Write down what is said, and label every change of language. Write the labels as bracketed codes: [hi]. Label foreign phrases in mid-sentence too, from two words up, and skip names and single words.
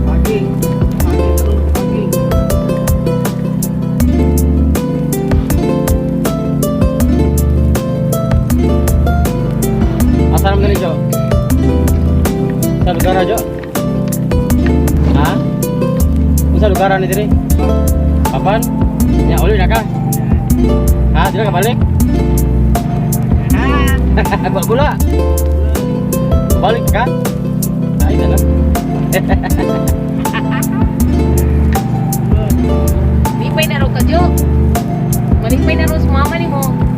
[hil] Asa naman na Jo? Sa lugar na Jo? Ha? Sa lugar na diri? Papan? Ya, uli na ka? Ha? Dila ka balik? Gula? Balik ka? Ay na lang. Lipay na ro ka, Jo. Malipay na ro sa mama ni mo.